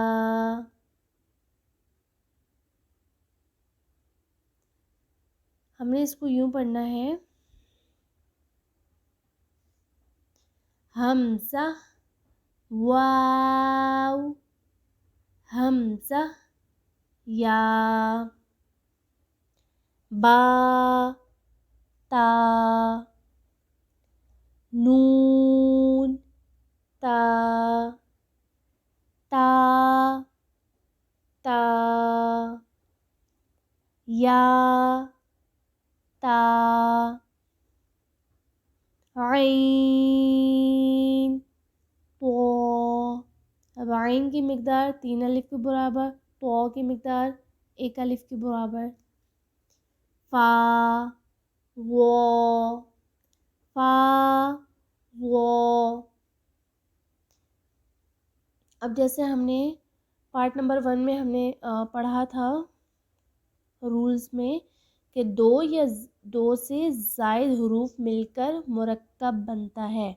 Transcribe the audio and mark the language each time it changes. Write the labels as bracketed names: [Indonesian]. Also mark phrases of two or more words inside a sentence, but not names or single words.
[Urdu] ہم نے اس کو یوں پڑھنا ہے حمزہ، واو، حمزہ، یا، با، تا، نون، تا، تا، تا، یا، تا، عین، تو. اب عین کی مقدار 3 الف کے برابر، تو کی مقدار 1 الف کے برابر. فا وہ فا وہ. اب جیسے ہم نے [English] part number [Urdu] 1 میں ہم نے پڑھا تھا رولز میں کہ دو سے زائد حروف مل کر مرکب بنتا ہے.